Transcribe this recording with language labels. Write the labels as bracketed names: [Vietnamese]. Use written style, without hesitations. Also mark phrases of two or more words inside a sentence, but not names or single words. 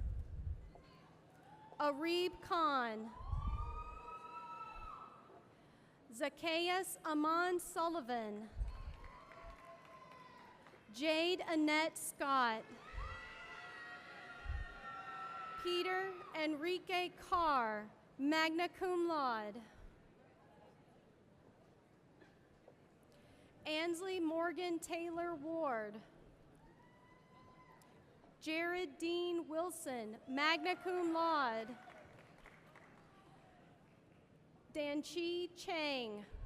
[English] Arib Khan. Zacchaeus Amon Sullivan. Jade Annette Scott. Peter Enrique Carr, [Latin] magna cum laude. [English] Ansley Morgan Taylor Ward. Jared Dean Wilson, [Latin] magna cum laude. [English] Danchi Chang.